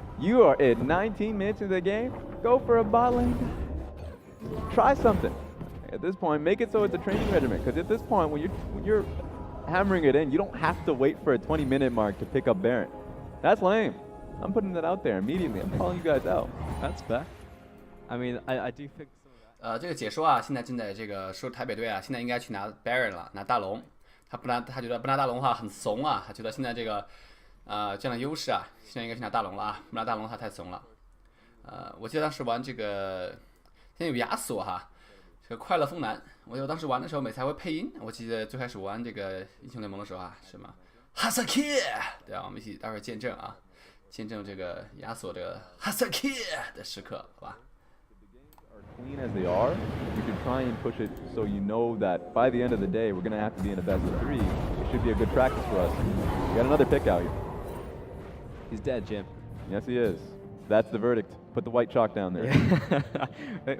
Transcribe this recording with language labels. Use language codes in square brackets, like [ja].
[en] You are at 19 minutes into the game, go for a bot lane. Try something. At this point, make it so it's a training regimen, because at this point, when you're hammering it in, you don't have to wait for a 20-minute mark to pick up Baron. That's lame. I'm putting that out there immediately. I'm calling you guys out. That's fair. I mean, I do think some of that. [zh] 这个解说啊，现在正在这个说台北队啊，现在应该去拿 Baron 了，拿大龙。他觉得不拿大龙的话很怂啊，他觉得现在这个这样的优势啊，现在应该去拿大龙了啊，不拿大龙他太怂了。我记得当时玩这个，现在有亚索哈，这个快乐风男，我记得当时玩的时候每次还会配音。我记得最开始玩这个英雄联盟的时候啊，什么哈萨克，对啊，我们一起待会儿见证啊，见证这个亚索这个哈萨克的时刻，好吧？ [en] Clean as they are, you can try and push it so you know that by the end of the day, we're going to have to be in a best of 3. It should be a good practice for us. We got another pick out here. He's dead, Jim. Yes, he is. That's the verdict. Put the white chalk down there. Yeah.